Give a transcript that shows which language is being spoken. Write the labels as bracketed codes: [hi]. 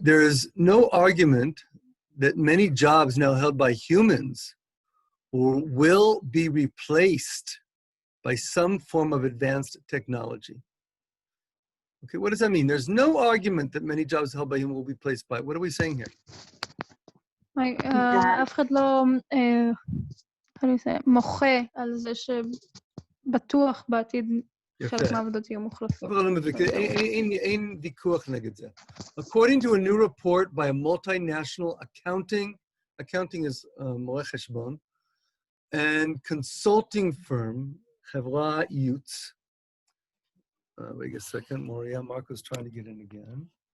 [en] There is no argument that many jobs now held by humans will be replaced by some form of advanced technology. Okay, what does that mean? There's no argument that many jobs held by humans will be replaced by. What are we saying here? Like, that [he] אף אחד לא, [en] how do you say, [he] מוחה על זה שבטוח בעתיד חלק מהעבודות יהיו מוחלפות. אין ויכוח נגד זה. [en] According to a new report by a multinational accounting is [he] מורה חשבון, [en] and consulting firm, [he] חברה ייעוץ. [en] Wait a second, Moria, Marco's trying to get in again.